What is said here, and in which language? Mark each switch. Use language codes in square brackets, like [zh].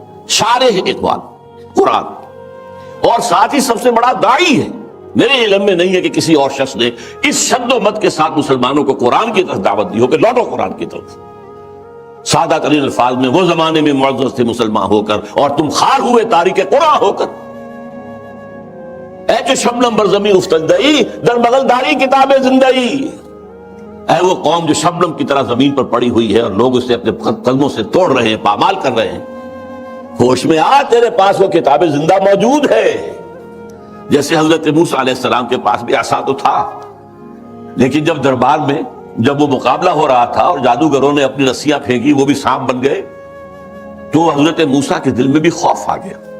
[ur] شارح اقبال قرآن، اور ساتھ ہی سب سے بڑا داعی ہے. میرے علم میں نہیں ہے کہ کسی اور شخص نے اس شد و مت کے ساتھ مسلمانوں کو قرآن کی طرف دعوت دی ہو کہ لوٹو قرآن کی طرف. سادہ ترین الفاظ میں وہ زمانے میں معزز تھے مسلمان ہو کر اور تم خار ہوئے تاریخ قرآن ہو کر. [fa] اے جو شبنم بر زمین افتندئی در بغل داری کتاب زندگی. [ur] اے وہ قوم جو شبنم کی طرح زمین پر پڑی ہوئی ہے اور لوگ اسے اپنے قدموں سے توڑ رہے ہیں، پامال کر رہے ہیں. ہوش میں آ، تیرے پاس وہ کتاب زندہ موجود ہے. جیسے حضرت موسیٰ علیہ السلام کے پاس بھی عصا تو تھا، لیکن جب دربار میں جب وہ مقابلہ ہو رہا تھا اور جادوگروں نے اپنی رسیاں پھینکی، وہ بھی سانپ بن گئے، تو حضرت موسیٰ کے دل میں بھی خوف آ گیا.